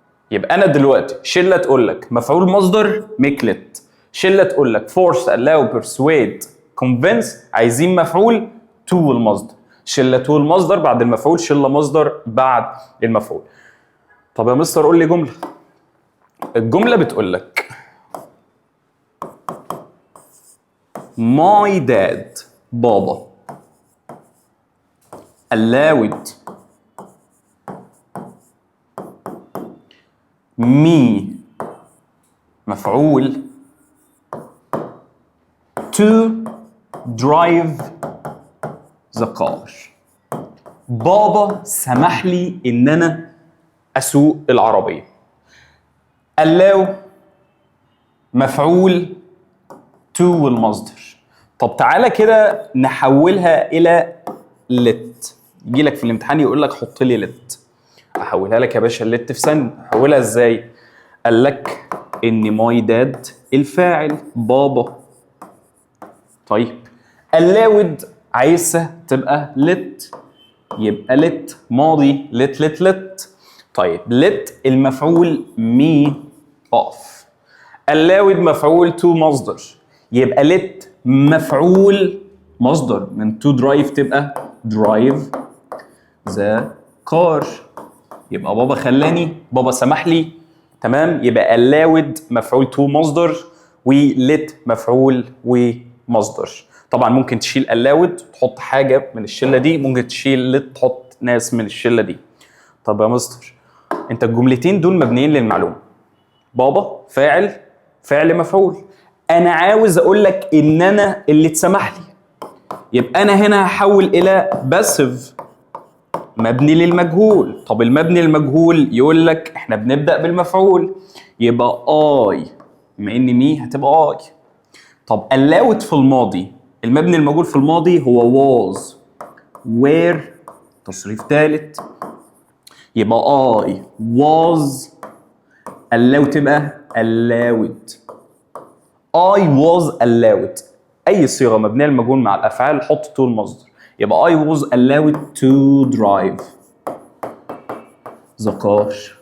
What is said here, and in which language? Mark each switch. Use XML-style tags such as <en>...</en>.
<ar>يبقى انا دلوقتي شله تقول لك مفعول مصدر</ar> <en>make let،</en> <ar>شله تقول لك</ar> <en>force allow persuade convince</en> <ar>عايزين مفعول to والمصدر، شله to والمصدر بعد المفعول، شله مصدر بعد المفعول. طب يا مستر قول لي جمله. الجمله بتقول لك</ar> <en>my dad بابا allowed me مفعول to drive the car.</en> <ar>بابا سمح لي ان انا اسوق العربيه. allow مفعول to والمصدر. طب تعالى كده نحولها الى let. يجي لك في الامتحان يقول لك حط لي let، احولها لك يا باشا اللت في ثانيه. احولها ازاي؟ قال لك ان ماي داد الفاعل بابا. طيب allowed عايزها تبقى let، يبقى let ماضي let. طيب let المفعول me off، allowed مفعول to مصدر، يبقى let مفعول مصدر من to drive تبقى drive the car. يبقى بابا خلاني، بابا سمح لي، تمام. يبقى allowed مفعول to مصدر ولت مفعول ومصدر. طبعا ممكن تشيل allowed تحط حاجه من الشله دي، ممكن تشيل let تحط ناس من الشله دي. طب يا مستر انت الجملتين دول مبنيين للمعلومه، بابا فاعل فعل مفعول، انا عاوز اقول لك ان انا اللي اتسمح لي، يبقى انا هنا هحول الى باسيف مبني للمجهول. طب المبني للمجهول يقول لك احنا بنبدا بالمفعول، يبقى اي بما ان مي هتبقى اي. طب allowed في الماضي المبني المجهول في الماضي هو was were تصريف ثالث، يبقى</ar> <en>I was allowed</en> <ar>تبقى allowed.</ar> <en>I was allowed.</en> <ar>أي صيغة مبنية للمجهول مع الأفعال حط to المصدر.</ar> <en>يبقى I was allowed to drive the car.</en>